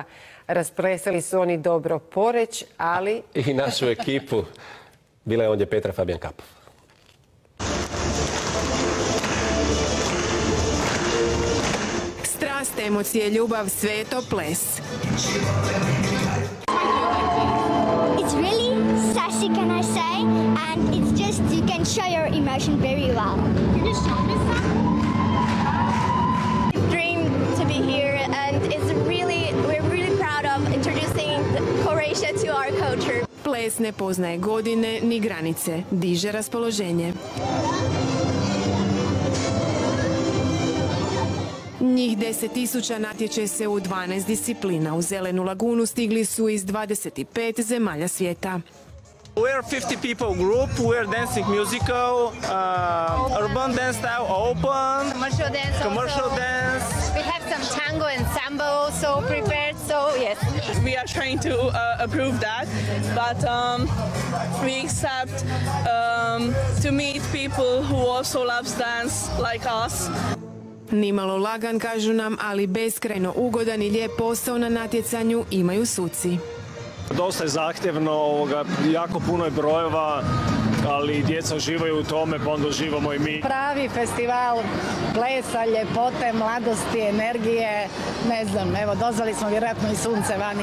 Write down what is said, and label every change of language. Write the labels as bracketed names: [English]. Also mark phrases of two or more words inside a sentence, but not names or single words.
[Croatian] Rasplesali su oni dobro Poreč, ali... I našu ekipu. Bila je ovdje Petra Fabijan-Kapov. Strast, emocije, ljubav, sve je to ples. [English] It's really sassy, can I say? And it's just, you can show your emotion very well. Can you show me some? Dream to be here, and we're really proud of introducing Croatia to our culture. [Croatian] Ples ne poznaje godine ni granice, diže raspoloženje. Njih 10.000 natječe se u 12 disciplina. U Zelenu lagunu stigli su iz 25 zemalja svijeta. [English] We're 50 people group. We're dancing musical, urban dance style, open, commercial dance. We have some tango and samba also prepared, so yes. We are trying to approve that, but we accept to meet people who also loves dance like us. [Croatian] Nimalo lagan, kažu nam, ali beskrajno ugodan i lijep posao na natjecanju imaju suci. Dosta je zahtjevno, jako puno je brojeva, ali djeca uživaju u tome, pa onda uživamo i mi. Pravi festival plesa, ljepote, mladosti, energije, ne znam, evo, dozvali smo vjerojatno i sunce vani.